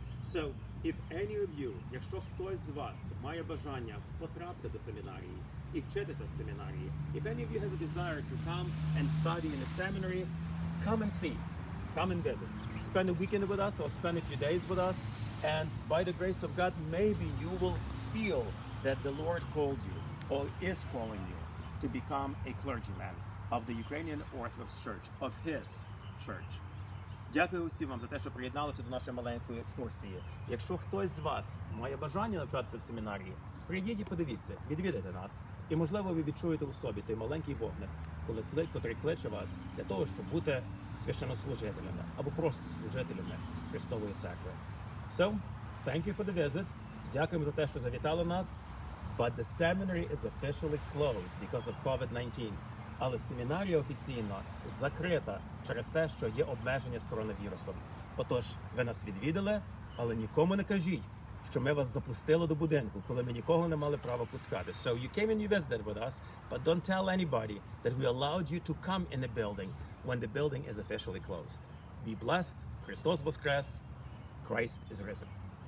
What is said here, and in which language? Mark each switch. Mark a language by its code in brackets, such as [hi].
[en] So, if any of you, [uk] якщо хтось з вас має бажання потрапити до семінарії і вчитися в семінарії, [en] if any of you has a desire to come and study in a seminary, come and see, come and visit. Spend a weekend with us or spend a few days with us, and by the grace of God, maybe you will feel that the Lord called you or is calling you to become a clergyman of the Ukrainian Orthodox Church, of His church. [uk] Дякую усім вам за те, що приєдналися до нашої маленької екскурсії. Якщо хтось з вас має бажання навчатися в семінарії, прийдіть і подивіться, відвідайте нас. І, можливо, ви відчуєте у собі той маленький вогник, котрий кличе вас для того, щоб бути священнослужителями або просто служителями Христової Церкви. [en] So, thank you for the visit. [uk] Дякуємо за те, що завітали нас. [en] But the seminary is officially closed because of COVID-19. [uk] Але семінарія офіційно закрита через те, що є обмеження з коронавірусом. Отож, ви нас відвідали, але нікому не кажіть, що ми вас запустили до будинку, коли ми нікого не мали права пускати. [en] So you came and you visited with us, but don't tell anybody that we allowed you to come in the building when the building is officially closed. Be blessed. [uk] Христос воскрес. [en] Christ is risen.